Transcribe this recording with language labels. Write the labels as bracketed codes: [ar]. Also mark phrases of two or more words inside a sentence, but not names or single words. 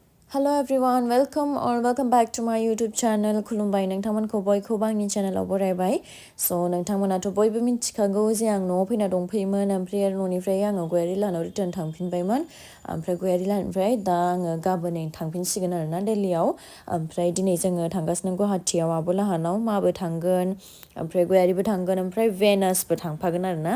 [en] Hello everyone, welcome back to my YouTube channel. [brx] खुलुमबाय नोंथांमोनखौ बयखौबो आंनि चेनेलाव बरायबाय। So नोंथांमोनाथ' बयबो मिथिखागौ जे आं न'आव फैना दंफैयोमोन ओमफ्राय न'निफ्राय आङो गयारि लानाव रिटार्न थांफिनबायमोन। ओमफ्राय गयारि लानिफ्राय दा आङो गाबोनै थांफिनसिगोन आरोना दिल्लीयाव। ओमफ्राय दिनै जोङो थांगासिनो गुवाहाटीयाव आब' लाहानाव माबो थांगोन ओमफ्राय गयारिबो थांगोन ओमफ्राय भेनासबो थांफागोन आरोना।